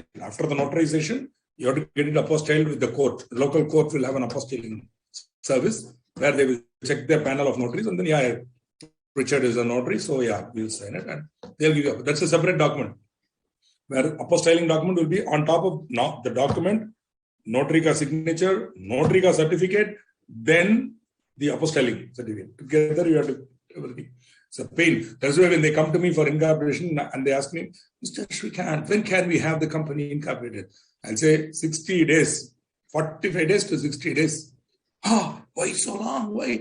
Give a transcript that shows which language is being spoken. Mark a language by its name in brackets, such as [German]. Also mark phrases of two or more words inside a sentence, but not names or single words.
[English] After the notarization, you have to get it apostilled with the court. The local court will have an apostilling service where they will check their panel of notaries and then, Richard is a notary, so we'll sign it and they'll give you. That's a separate document. Where apostilling document will be on top of the document, notary ka signature, notary ka certificate, then the apostilling certificate. Together you have to everything. It's a pain. That's why when they come to me for incorporation and they ask me, Mr. Shrikant, when can we have the company incorporated? I'll say 60 days, 45 days to 60 days. Why so long? Why?